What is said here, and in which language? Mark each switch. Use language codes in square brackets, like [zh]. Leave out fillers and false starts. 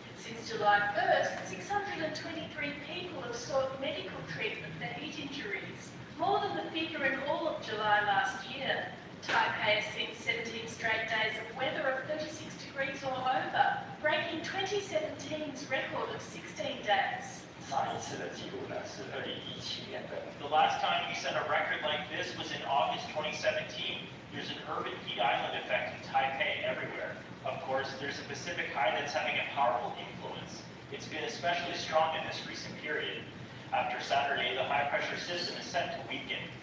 [en] Since July 1st, 623 people have sought medical treatment for heat injuries, more than the figure in all of July last year. Taipei has seen 17 straight days of weather of 36 degrees or over, breaking 2017's record of 16 days. [zh] 上一次的记录呢是2017年的。 [en] The last time we set a record like this was in August 2017. There's an urban heat island effect in Taipei everywhere. Of course, there's a Pacific high that's having a powerful influence. It's been especially strong in this recent period. After Saturday, the high pressure system is set to weaken.